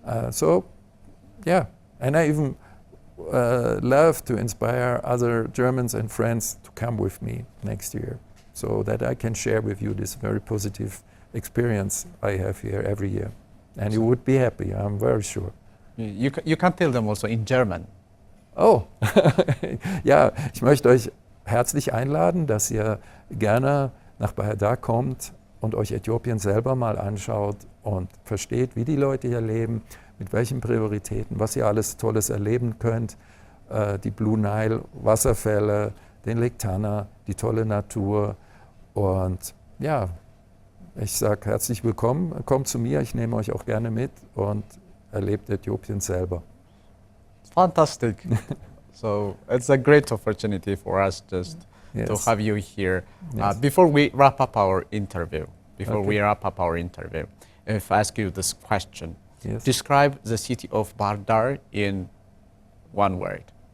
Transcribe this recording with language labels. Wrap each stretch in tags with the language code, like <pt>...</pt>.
<en>So, yeah, and I even love to inspire other Germans and friends to come with me next year, so that I can share with you this very positive experience I have here every year. And you would be happy, I'm very sure. You can tell them also in German.</en> <de>Oh, ja, ich möchte euch herzlich einladen, dass ihr gerne nach Bahir Dar kommt und euch Äthiopien selber mal anschaut und versteht, wie die Leute hier leben, mit welchen Prioritäten, was ihr alles Tolles erleben könnt. Die Blue Nile, Wasserfälle, den Lake Tana, die tolle Natur. Und ja, ich sage herzlich willkommen, kommt zu mir, ich nehme euch auch gerne mit und erlebt Äthiopien selber.</de> <en>Fantastic. So it's a great opportunity for us just Yes. to have you here. Yes. Before we wrap up our interview, Okay. if I ask you this question, Yes. describe the city of Bahir Dar in one word.</en>